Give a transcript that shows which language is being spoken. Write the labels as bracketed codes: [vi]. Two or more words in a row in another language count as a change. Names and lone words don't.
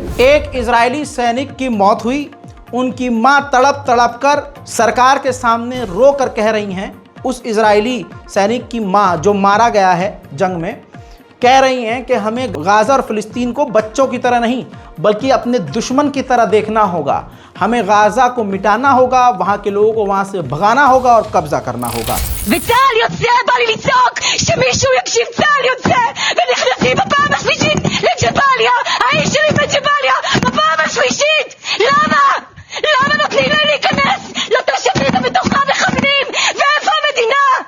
[hi] एक इजरायली सैनिक की मौत हुई, उनकी मां तड़प तड़प कर सरकार के सामने रो कर कह रही हैं, उस इजरायली सैनिक की मां जो मारा गया है जंग में, कह रही हैं कि हमें गाज़ा और फ़िलिस्तीन को बच्चों की तरह नहीं बल्कि अपने दुश्मन की तरह देखना होगा। हमें गाज़ा को मिटाना होगा, वहाँ के लोगों को वहाँ से भगाना होगा और कब्जा करना होगा। [he] וצה"ל יוצא, בא לי לצעוק שמישהו יקשיב. צה"ל יוצא ונכנסים בפעם השלישית לג'באליה, האיש שלי בג'באליה בפעם השלישית. למה נותנים להם להיכנס לתושבים ובתוכם מכוונים? ואיפה המדינה?